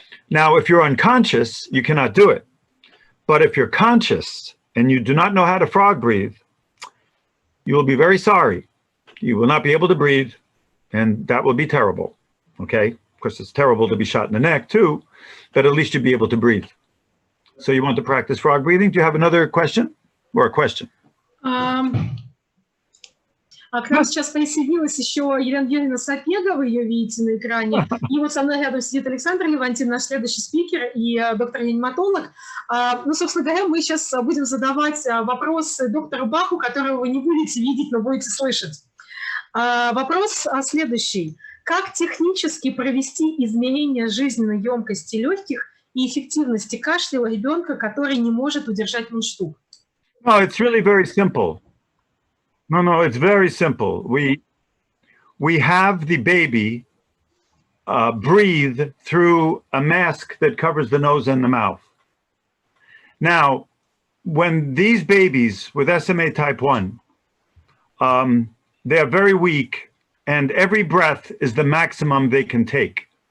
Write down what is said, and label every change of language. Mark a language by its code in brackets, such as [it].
[en] Now, if you're unconscious, you cannot do it. But if you're conscious and you do not know how to frog breathe, you will be very sorry. You will not be able to breathe, and that will be terrible, okay? Of course, it's terrible to be shot in the neck too, but at least you'll be able to breathe. So you want to practice frog breathing? Do you have another question or a question? [ru] К нам сейчас присоединилась еще Елена Юрьевна Сапега, вы ее видите на экране. И вот со мной рядом сидит Александр Левантин, наш следующий спикер и доктор-реаниматолог. Ну, собственно говоря, мы сейчас будем задавать вопросы доктору Баху, которого вы не будете видеть, но будете слышать. Вопрос следующий. Как технически провести измерение жизненной емкости легких и эффективности кашля у ребенка, который не может удержать мундштук? [en] No, it's really very simple. No, it's very simple. We have the baby breathe through a mask that covers the nose and the mouth. Now, when these babies with SMA type 1, they're very weak, and every breath is the maximum they can take.